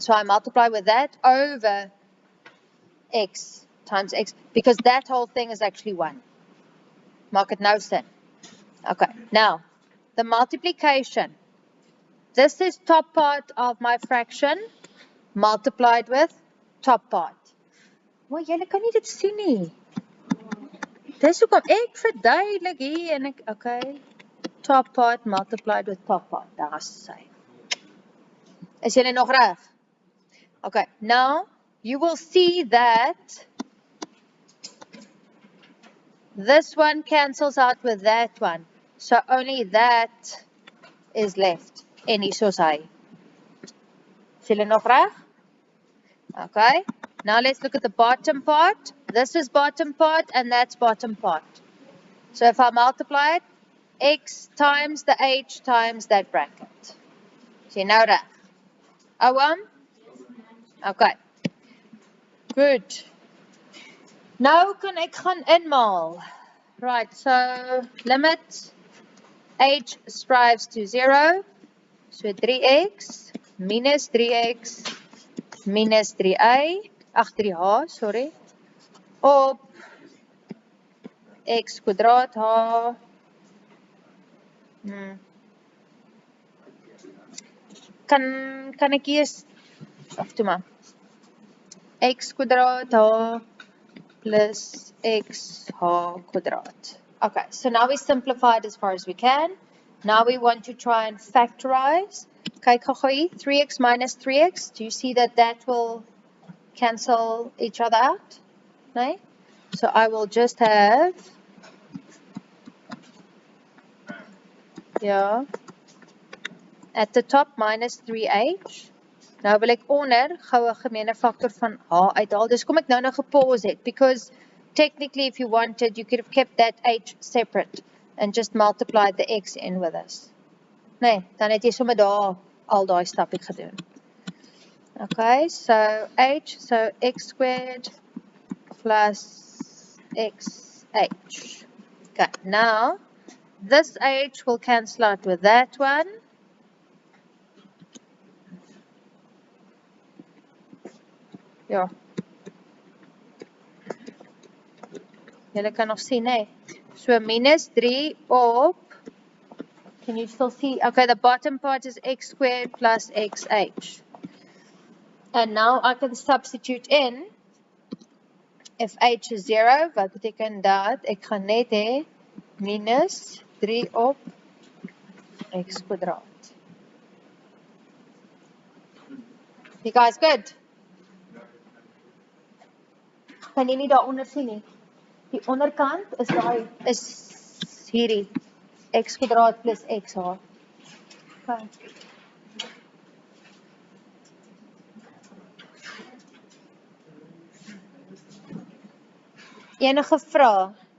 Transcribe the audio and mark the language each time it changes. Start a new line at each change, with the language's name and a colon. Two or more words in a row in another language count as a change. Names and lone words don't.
English: So I multiply with that over x times x, because that whole thing is actually 1.
Afrikaans: Maak het nou sin.
English: Okay, now, the multiplication. This is top part of my fraction multiplied with top part.
Afrikaans: Maar julle kan nie dit sien nie. Dis hoekom ek verduidelik hier en ek,
English: okay, top part multiplied with top part.
Afrikaans: Daar's sy. Is julle nog reg?
English: Okay, now you will see that this one cancels out with that one. So only that is left.
Afrikaans: En hier soos hy. Is julle nog reg?
English: Okay, now let's look at the bottom part. This is bottom part and that's bottom part. So if I multiply it, x times the h times that bracket.
Afrikaans: Sien nou reg? Oom? Okay. Good. Nou kan ek gaan inmaal.
English: Right, so limit h strives to 0. So 3x minus 3x minus 3a,
Afrikaans: ag 3h, sorry, op x kwadraat h. Kan ek hier, of toe maar, x kwadraat h plus x h kwadraat.
English: Okay, so now we simplified as far as we can. Now we want to try and factorize.
Afrikaans: Kyk gou-gou hier, 3x minus 3x.
English: Do you see that that will cancel each other out? No? So I will just have, yeah, at the top minus 3h.
Afrikaans: Nou wil ek onder gou 'n gemeene faktor van h uithaal. Dis kom ek nou gepause het,
English: because technically if you wanted, you could have kept that h separate and just multiplied the x in with us.
Afrikaans: Nee, dan het jy sommer daar al daai stapie gedoen.
English: Okay, so h, so x squared plus xh. Okay, now this h will cancel out with that one.
Afrikaans: Ja. Julle kan nog sien, hè? So minus 3 op,
English: can you still see? Okay, the bottom part is x squared plus xh. And now I can substitute in, if h is 0,
Afrikaans: wat beteken dat? Ek gaan net hê, minus 3 op x kwadraat.
English: You guys good?
Afrikaans: Kan jy nie daaronder sien nie? Die onderkant is hierdie x kwadraat plus xh. Okay. Enige vrae?